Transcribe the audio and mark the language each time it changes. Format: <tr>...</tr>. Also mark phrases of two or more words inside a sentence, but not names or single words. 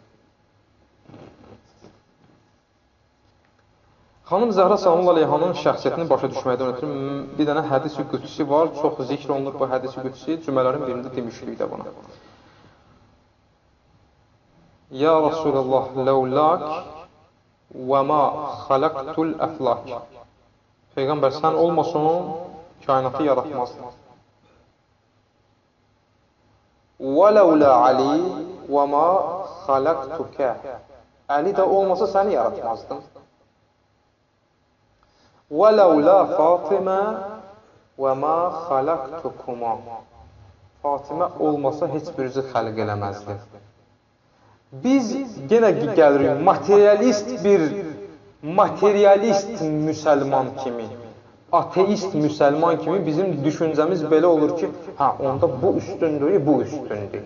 <az>Xanım Zəhra salamullah aleyhanın şəxsiyyətini başa düşməkdən ötürü bir dənə hədis-i qüdsi var, çox zikr olunur bu hədis-i qüdsi, cümələrin birində demişdik də buna.</az> <ar>يا رسول الله لولاك وما خلقت الأفلاك.</ar> <az>Peyğəmbər, sən olmasın, kainatı yaratmazdı.</az> <ar>وَلَوْلَا عَلِي وَمَا خَلَقْتُكَ</ar> <az>Əli də olmasa səni yaratmazdım.</az> <ar>وَلَوْلَا فَاطِمَةَ وَمَا خَلَقْتُكُمَا</ar> <az>Fatimə olmasa heç birinizi xəlq eləməzdi. Biz yenə gəlirik materialist müsəlman kimi, ateist müsəlman kimi bizim düşüncəmiz belə olur ki, onda bu üstündür, bu üstündür.</az>